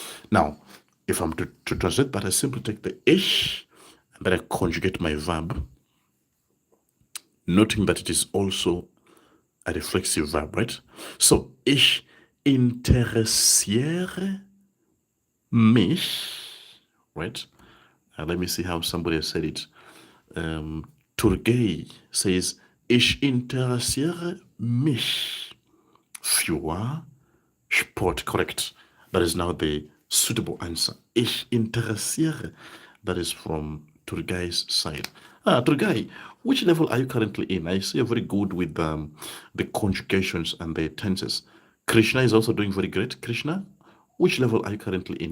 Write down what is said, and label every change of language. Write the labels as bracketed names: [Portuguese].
[English] Now, if I'm to translate that, I simply take the ich and then I conjugate my verb, noting that it is also a reflexive verb, right? [German] So, ich interessiere mich, right? [English] Let me see how somebody has said it. Turgay says, [German] ich interessiere mich für Sport. [English] Correct. That is now the suitable answer. [German] Ich interessiere. [English] That is from Turgay's side. Turgay, which level are you currently in? I see you're very good with the conjugations and the tenses. Krishna is also doing very great. Krishna, which level are you currently in?